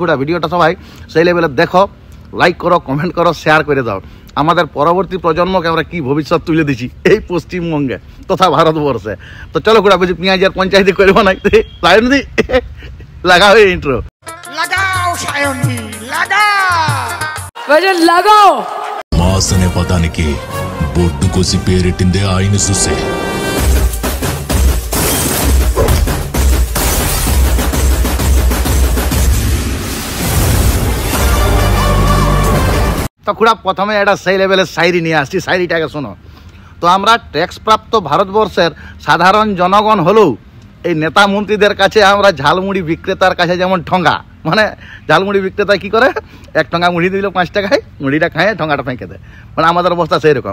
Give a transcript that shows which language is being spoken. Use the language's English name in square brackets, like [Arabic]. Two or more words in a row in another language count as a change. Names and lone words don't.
[Bangla] খুঁড়া ভিডিওটা সবাই সেই লেভেলে দেখো, লাইক করো, কমেন্ট করো, শেয়ার করে দাও। আমাদের পরবর্তী প্রজন্মকে আমরা কি ভবিষ্যৎ তুলে দিচ্ছি এই পশ্চিমবঙ্গে তথা ভারতবর্ষে। তো চলো খুঁড়া বুঝি পেঁয়াজের পঞ্চায়েতে করবো না, সায়নদি লাগাও ইন্ট্রো। লাগাও সায়নদি, লাগাও লাগাও। [Telugu] మాసనే పదానికి బొట్టు కోసి పేరెట్టిందే ఆయన చూసే। [Bangla] তো খুঁড়া প্রথমে একটা সেই লেভেলের শায়রি নিয়ে আসছি, শায়রিটাকে শোনো। তো আমরা ট্যাক্স প্রাপ্ত ভারতবর্ষের সাধারণ জনগণ হলেও এই নেতা মন্ত্রীদের কাছে আমরা ঝালমুড়ি বিক্রেতার কাছে যেমন ঠঙ্গা, মানে ঝালমুড়ি বিক্রেতা কি করে, 1 টাকা মুড়ি দিল 5 টাকায়, মুড়িটা খায় ঠঙ্গাটা ফেঁকে দেয়, মানে আমাদের অবস্থা সেই রকম।